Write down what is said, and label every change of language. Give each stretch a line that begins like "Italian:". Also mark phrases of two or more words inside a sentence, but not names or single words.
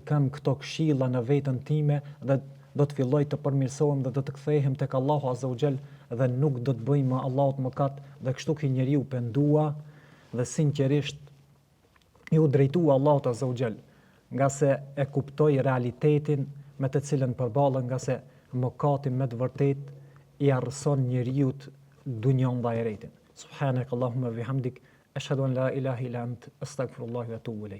Albanian: kem këto këshilla në veten time dhe do të filloj të përmirësohem dhe do të kthehem tek Allahu
Arabic: عز وجل
Albanian: dhe nuk do të bëj më Allahut mëkat, dhe kështu ky njeriu pendua dhe sinqerisht ju drejtua Allahut
Arabic: عز وجل,
Albanian: nga se e kuptoi realitetin me të cilën përballen, nga se mëkati me të vërtet i arrëson njeriu dunjon dhe ahiretin.
Arabic: سبحانك اللهم بحمدك، أشهد أن لا إله إلا أنت، أستغفر الله وأتوب إليك.